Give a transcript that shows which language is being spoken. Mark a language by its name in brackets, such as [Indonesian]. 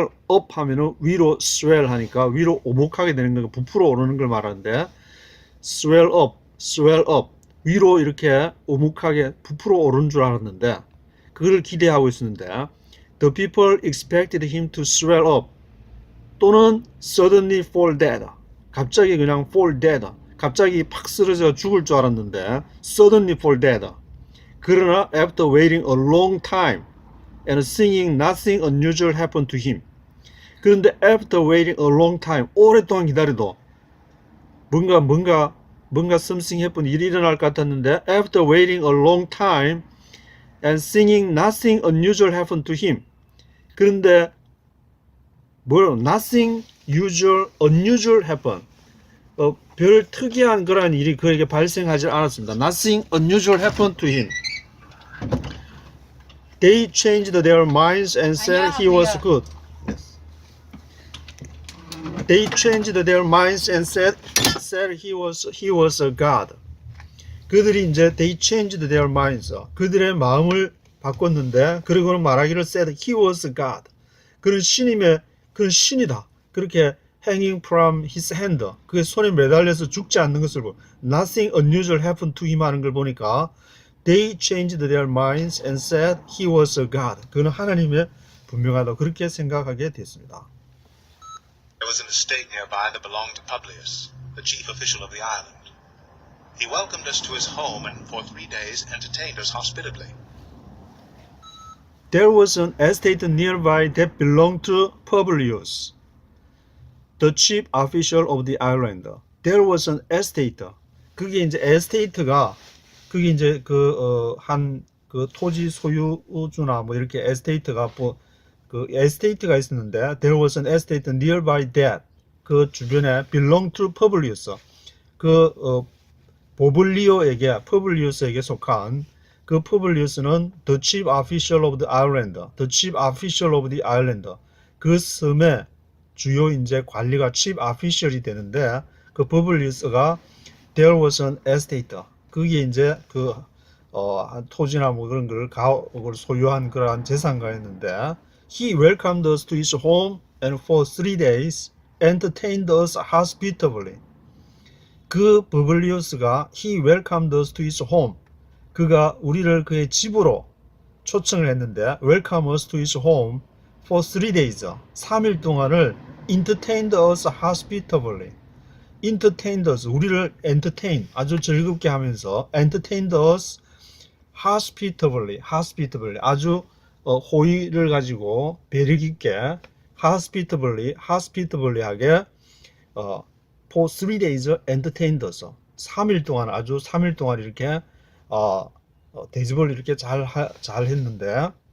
[Korean] up 하면은 위로 swell 하니까 위로 오목하게 되는 거, 부풀어 오르는 걸 말하는데, swell up 위로 이렇게 오목하게 부풀어 오르는 줄 알았는데, 그걸 기대하고 있었는데, [English] the people expected him to swell [Korean] up 또는 [English] suddenly fall dead, [Korean] 갑자기 그냥 fall dead, 갑자기 팍 쓰러져 죽을 줄 알았는데 suddenly fall dead. [English] 그러나 after waiting a long time and seeing nothing unusual happen to him. 그런데 after waiting a long time, [Korean] 오랫동안 기다려도 뭔가 [English] something happen, [Korean] 일이 일어날 것 같았는데 [English] after waiting a long time and seeing nothing unusual happen to him. 그런데 nothing unusual happen. [Korean] 별 특이한 그런 일이 그에게 발생하지 않았습니다. [English] Nothing unusual happened to him. They changed their minds and said he was good. Yes. They changed their minds and said he was a god. 그들이 이제 they changed their minds. [Korean] 그들의 마음을 바꿨는데, 그리고는 말하기를 [English] said he was a god. [Korean] 그는 신이다. [English] 그렇게 hanging from his hand, [Korean] 그게 손에 매달려서 죽지 않는 것을 보고 [English] nothing unusual happened to him [Korean] 하는 걸 보니까 [English] they changed their minds and said he was a god. [Korean] 그는 하나님의 분명하다, 그렇게 생각하게 됐습니다. [English] There was an estate nearby that belonged to Publius, the chief official of the island. He welcomed us to his home and for 3 days entertained us hospitably. There was an estate nearby that belonged to Publius, the chief official of the island. There was an estate. [Korean] 그게 이제 estate가, 그게 이제 한 토지 소유주나 뭐 이렇게 estate가 그 에스테이트가 있었는데 [English] there was an estate nearby [Korean] that 그 주변에 belonged to Publius 퍼블리우스에게 속한 그 퍼블리우스는 [English] the chief official of the island, [Korean] the chief official of the island 그 섬의 주요 이제 관리가 chief official이 되는데 그 퍼블리우스가 there was an estate 그게 이제 그 토지나 뭐 그런 걸 소유한 그러한 재산가였는데 [English] he welcomed us to his home and for 3 days entertained us hospitably. 그 버블리우스가 he welcomed us to his home. [Korean] 그가 우리를 그의 집으로 초청을 했는데 [English] welcome us to his home for 3 days. 3일 동안을 entertained us hospitably. [Korean] entertained us 우리를 entertain 아주 즐겁게 하면서 [English] entertained us hospitably [Korean] 아주 호의를 가지고 배려 깊게 hospitably하게 for 3 days entertained us 3일 동안 아주 3일 동안 이렇게 대접을 이렇게 잘 했는데